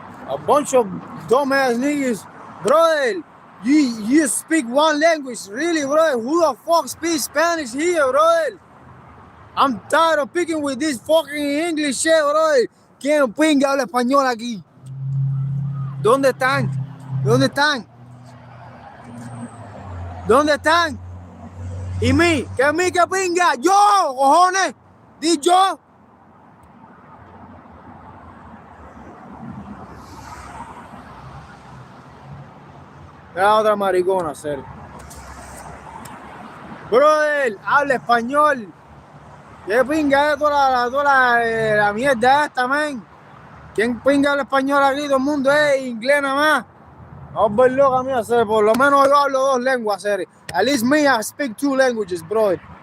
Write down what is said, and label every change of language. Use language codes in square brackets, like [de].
[en] A bunch of dumbass niggas, bro. You speak one language, really, bro? Who the fuck speaks Spanish here, bro? I'm tired of picking with this fucking English shit, bro. [es] ¿Quién pinga habla español aquí? ¿Dónde están? ¿Dónde están? ¿Dónde están? ¿Y mí? ¿Qué mí que pinga? ¡Yo, cojones! ¡Di yo! La otra maricona, serio. Brother, habla español. ¿Qué pinga es toda la mierda esta, man? ¿Quién pinga habla español aquí? Todo el mundo es inglés nada más. Vamos a ver loca mía, serio. Por lo menos yo hablo dos lenguas, serio. [en] At least me, I speak two languages, bro.